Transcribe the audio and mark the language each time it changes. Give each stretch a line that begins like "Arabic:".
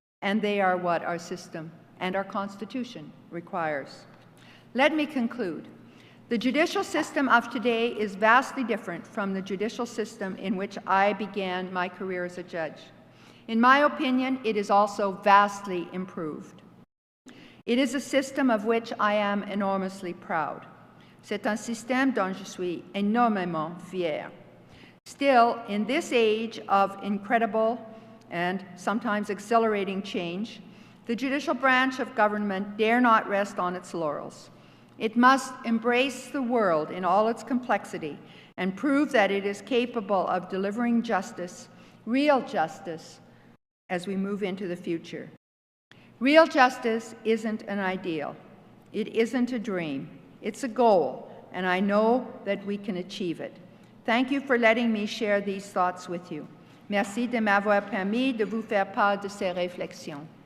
English: And they are what our system and our Constitution requires. Let me conclude. The judicial system of today is vastly different from the judicial system in which I began my career as a judge. In my opinion, it is also vastly improved. It is a system of which I am enormously proud.
French: C'est un système dont je suis énormément fier.
English: Still, in this age of incredible and sometimes exhilarating change, the judicial branch of government dare not rest on its laurels. It must embrace the world in all its complexity and prove that it is capable of delivering justice, real justice, as we move into the future. Real justice isn't an ideal. It isn't a dream. It's a goal, and I know that we can achieve it. Thank you for letting me share these thoughts with you.
French: Merci de m'avoir permis de vous faire part de ces réflexions.